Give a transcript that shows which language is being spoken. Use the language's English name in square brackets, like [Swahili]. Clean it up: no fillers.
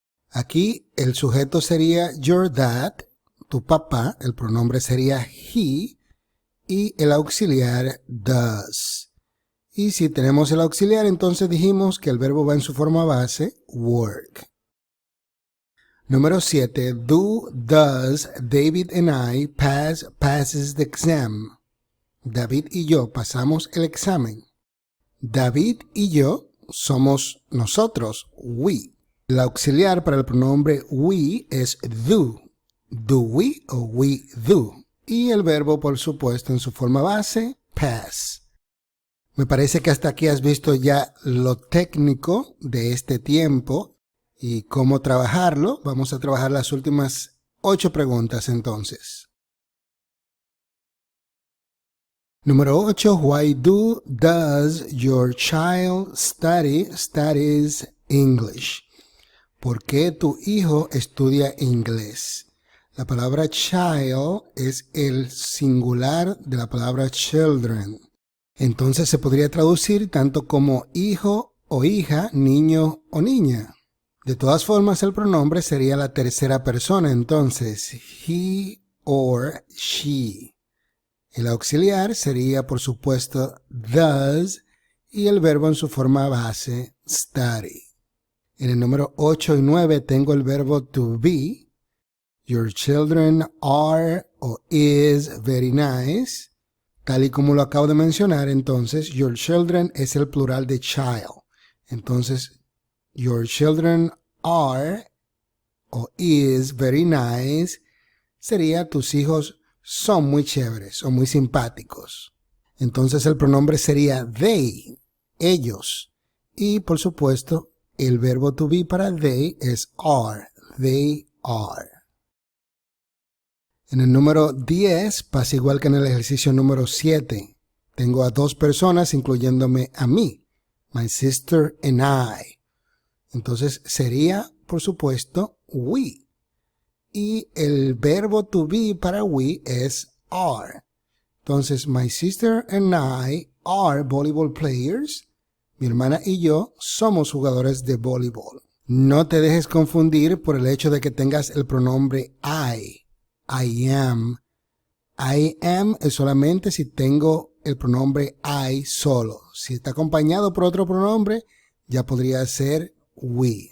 [Spanish] Aquí el sujeto sería your dad, tu papá, el pronombre sería he y el auxiliar does. Y si tenemos el auxiliar, entonces dijimos que el verbo va en su forma base, work. Número 7. [English] Does David and I passes the exam? [Spanish] David y yo pasamos el examen. David y yo somos nosotros, we. El auxiliar para el pronombre we es do. [English] Do we [Spanish] o [English] we do. [Spanish] Y el verbo, por supuesto, en su forma base, pass. Me parece que hasta aquí has visto ya lo técnico de este tiempo y cómo trabajarlo. Vamos a trabajar las últimas 8 preguntas entonces. Número 8. [English] Why does your child studies English? [Spanish] ¿Por qué tu hijo estudia inglés? La palabra child es el singular de la palabra children. Entonces se podría traducir tanto como hijo o hija, niño o niña. De todas formas, el pronombre sería la tercera persona, entonces he or she. El auxiliar sería, por supuesto, does y el verbo en su forma base, study. En el número 8 y 9 tengo el verbo to be. [English] Your children are o is very nice. [Spanish] Tal y como lo acabo de mencionar, entonces, your children es el plural de child. Entonces, [English] your children are o is very nice [Spanish] sería tus hijos son muy chéveres o muy simpáticos. Entonces, el pronombre sería they, ellos. Y, por supuesto, el verbo to be para they es are, [English] they are. [Spanish] En el número 10 pasa igual que en el ejercicio número 7. Tengo a 2 personas incluyéndome a mí, [English] my sister and I. [Spanish] Entonces sería, por supuesto, we. Y el verbo to be para we es are. [English] Entonces, my sister and I are volleyball players. [Spanish] Mi hermana y yo somos jugadores de voleibol. No te dejes confundir por el hecho de que tengas el pronombre I. [English] I am. [Spanish] I am es solamente si tengo el pronombre I solo. Si está acompañado por otro pronombre, ya podría ser we.